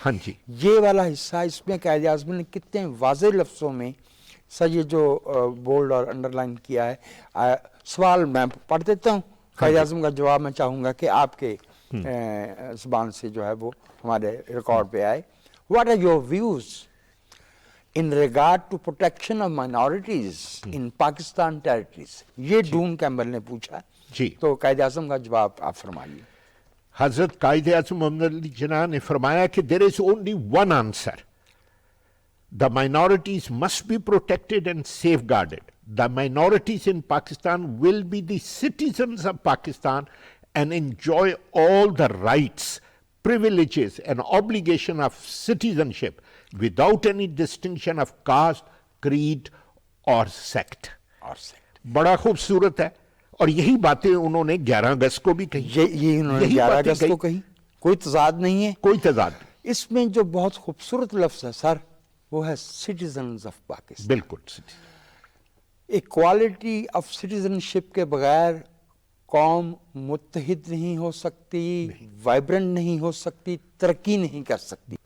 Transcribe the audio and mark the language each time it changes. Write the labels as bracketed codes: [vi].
[ur] ہاں جی. یہ والا حصہ اس میں قائد اعظم نے کتنے واضح لفظوں میں سر یہ جو بولڈ اور انڈر لائن کیا ہے. سوال میں پڑھ دیتا ہوں, قائد اعظم کا جواب میں چاہوں گا کہ آپ کے زبان سے جو ہے وہ ہمارے ریکارڈ پہ آئے. [en] What are your views in regard to protection of minorities in Pakistan territories? [ur] یہ ڈون کیمبل نے پوچھا. جی. تو قائد اعظم کا جواب آپ فرمائیے. حضرت قائد اعظم محمد علی جناح نے فرمایا کہ [en] there is only one answer. The minorities must be protected and safeguarded. The minorities in Pakistan will be the citizens of Pakistan and enjoy all the rights, privileges and obligation of citizenship without any distinction of caste, creed or sect. [ur] بڑا خوبصورت ہے اور یہی باتیں انہوں نے 11 اگست کو بھی کہی. یہ انہوں نے 11 اگست کو کہی, کوئی تضاد نہیں ہے. کوئی تضاد نہیں. اس میں جو بہت خوبصورت لفظ ہے سر وہ ہے سٹیزنز آف پاکستان. بالکل. ایکوالٹی آف سٹیزنشپ کے بغیر قوم متحد نہیں ہو سکتی, وائبرنٹ نہیں ہو سکتی, ترقی نہیں کر سکتی.